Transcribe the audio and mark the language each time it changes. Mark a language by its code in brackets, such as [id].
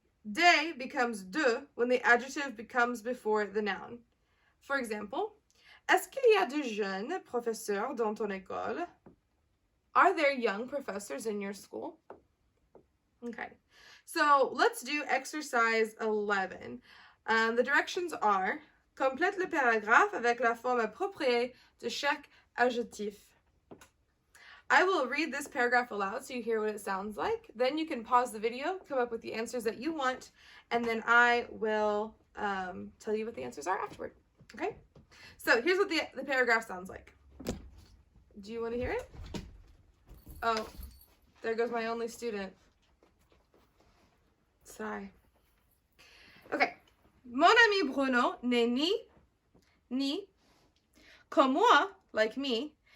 [en] De becomes de when the adjective becomes before the noun. For example, [fr] est-ce qu'il y a de jeunes professeurs dans ton école? [en] Are there young professors in your school? Okay, so let's do exercise 11. The directions are, [fr] complète le paragraphe avec la forme appropriée de chaque adjectif. [en] I will read this paragraph aloud so you hear what it sounds like. Then you can pause the video, come up with the answers that you want, and then I will tell you what the answers are afterward. Okay? So here's what the paragraph sounds like. Do you want to hear it? Oh, there goes my only student. Sigh. Okay. Mon ami Bruno n'est ni comme moi, like me.